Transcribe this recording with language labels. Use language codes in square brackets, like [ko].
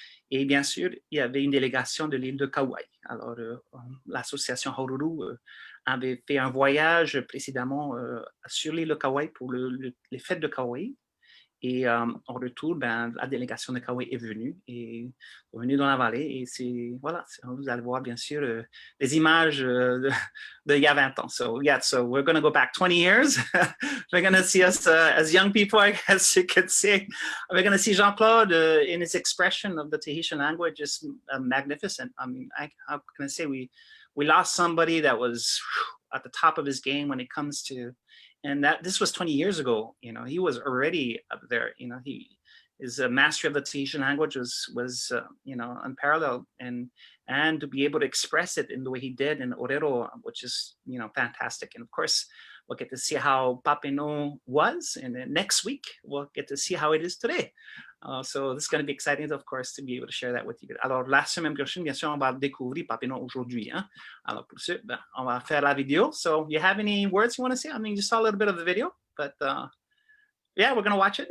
[fr] Et bien sûr, il y avait une délégation de l'île de Kauai. Alors, l'association Haururu avait fait un voyage précédemment sur l'île de Kauai pour les fêtes de Kauai. Et en retour, la délégation de Kauai est venue dans la vallée. Et voilà, vous allez voir bien sûr les images de il y a 20 ans. [en] So we're going to go back 20 years. We're going to see us as young people, I guess you could say. We're going to see Jean-Claude in his expression of the Tahitian language is magnificent. I mean, how can I say we lost somebody that was at the top of his game when it comes to. And this was 20 years ago. He was already up there. His mastery of the Tahitian language was unparalleled, and to be able to express it in the way he did in orero, which is fantastic. And of course, we'll get to see how Papineau was, and then next week we'll get to see how it is today. So this is going to be exciting, of course, to be able to share that with you. [fr] Alors, la semaine prochaine, bien sûr, on va découvrir Papineau aujourd'hui. Hein? Alors, pour ça, ben, on va faire la vidéo. [en] So, you have any words you want to say? I mean, you saw a little bit of the video, but yeah, we're going to watch it.